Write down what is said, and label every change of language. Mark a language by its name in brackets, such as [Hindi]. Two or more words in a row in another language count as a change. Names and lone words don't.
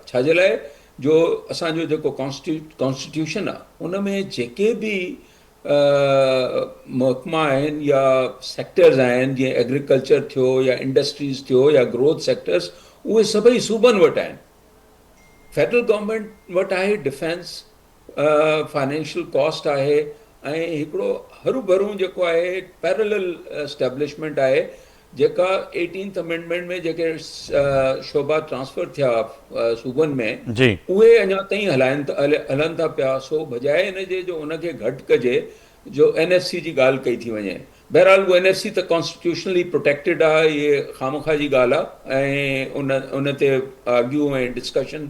[Sindhi] छाजे लाइ जो असांजो जेको कॉन्स्टिट्यूशन आहे उन में जेके बि महकमा आहिनि या सेक्टर्स आहिनि, जीअं एग्रीकल्चर थियो या इंडस्ट्रीज़ थियो या [English] growth sectors, [Sindhi] उहे सभई सूबनि वटि आहिनि। [English] federal government [Sindhi] वटि आहे डिफेंस, [English] financial cost [Sindhi] आहे, ऐं हिकिड़ो हरू भरू जेको आहे [English] parallel establishment [Sindhi] आहे, जेका [English] 18th amendment [Sindhi] में जेके शोबा ट्रांसफर थिया सूबनि में जी उहे अञा ताईं हलनि था पिया। सो बजाए इन जे जो उनखे घटि कजे, जो NFC जी ॻाल्हि कई थी वञे। बहरहाल उहो NFC त [English] constitutionally protected [Sindhi] आहे, इहे ख़ामख़ा जी ॻाल्हि आहे, ऐं उन ते आर्ग्यू ऐं डिस्कशन